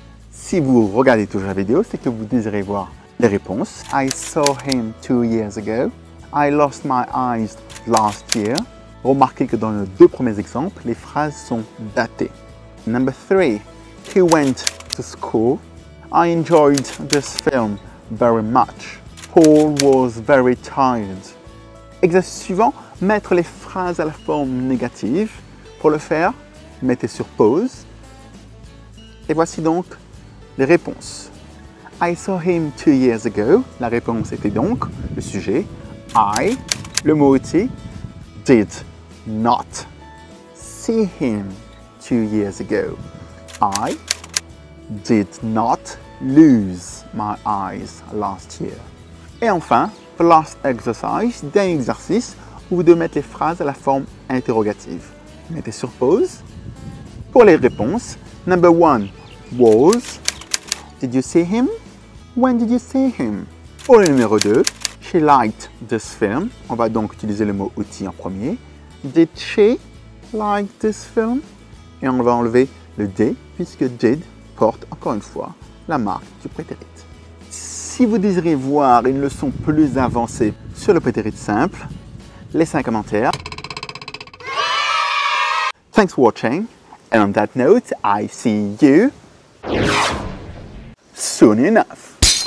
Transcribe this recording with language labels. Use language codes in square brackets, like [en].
[fr] Si vous regardez toujours la vidéo, c'est que vous désirez voir les réponses. [en] I saw him 2 years ago. I lost my eyes last year. [fr] Remarquez que dans les deux premiers exemples, les phrases sont datées. [en] Number 3. He went to school. I enjoyed this film very much. Paul was very tired. [fr] Exercice suivant, mettre les phrases à la forme négative. Pour le faire, mettez sur pause. Et voici donc les réponses. [en] I saw him 2 years ago. [fr] La réponse était donc le sujet. [en] I, [fr] le mot outil, [en] did not see him 2 years ago. I did not lose my eyes last year. [fr] Et enfin, [en] for last exercise, [fr] dernier exercice où vous devez mettre les phrases à la forme interrogative. Mettez sur pause. Pour les réponses, [en] number 1 was. Did you see him? When did you see him? [fr] Pour le numéro 2, [en] she liked this film. [fr] On va donc utiliser le mot outil en premier. [en] Did she? like this film? [fr] Et on va enlever le D, puisque did porte encore une fois la marque du prétérit. Si vous désirez voir une leçon plus avancée sur le prétérit simple, laissez un commentaire. [en] Thanks for watching, and on that note, I see you soon enough.